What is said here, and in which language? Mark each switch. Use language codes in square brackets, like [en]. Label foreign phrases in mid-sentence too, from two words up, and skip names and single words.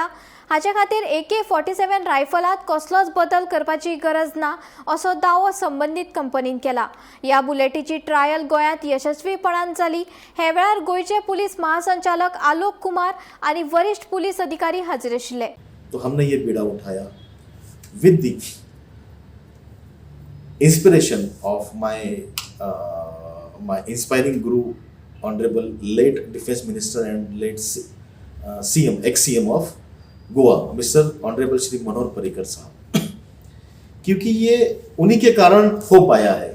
[kok] हाचे खातीर AK-47 रायफलात कसलोच बदल करपाची गरज ना असो दावो संबंधित कंपनीन केला। या बुलेटीची ट्रायल गोयात यशस्वीपणान जाली। हे वेळार गोयचे पुलीस महासंचालक आलोक कुमार आणि वरिष्ठ पुलिस अधिकारी हाजीर आशिल्ले। [hi] तो हमने ये बीड़ा उठाया [en] with the inspiration of my inspiring guru honourable late defence minister and late CM ex-CM of Goa mister honourable [hi] श्री मनोहर पर्रिकर साहब, क्योंकि ये उन्हीं के कारण हो पाया है।